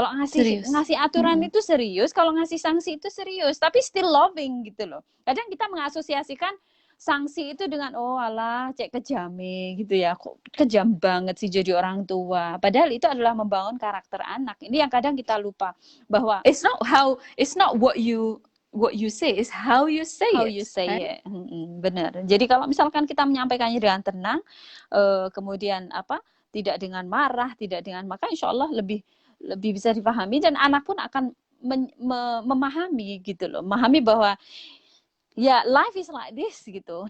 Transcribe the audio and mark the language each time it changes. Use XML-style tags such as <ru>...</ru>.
<id>Kalau ngasih aturan itu serius, kalau ngasih sanksi itu serius, tapi</id> <en>still loving</en> <id>gitu loh. Kadang kita mengasosiasikan sanksi itu dengan oh alah cek kejame gitu ya, kok kejam banget sih jadi orang tua. Padahal itu adalah membangun karakter anak. Ini yang kadang kita lupa bahwa</id> <en>it's not what you say, is how you say it.</en> <id>Benar. Jadi kalau misalkan kita menyampaikannya dengan tenang, kemudian tidak dengan marah, tidak dengan maka insya Allah lebih bisa dipahami dan anak pun akan memahami gitu loh, memahami bahwa ya</id> <en>life is like this</en> <id>gitu.</id>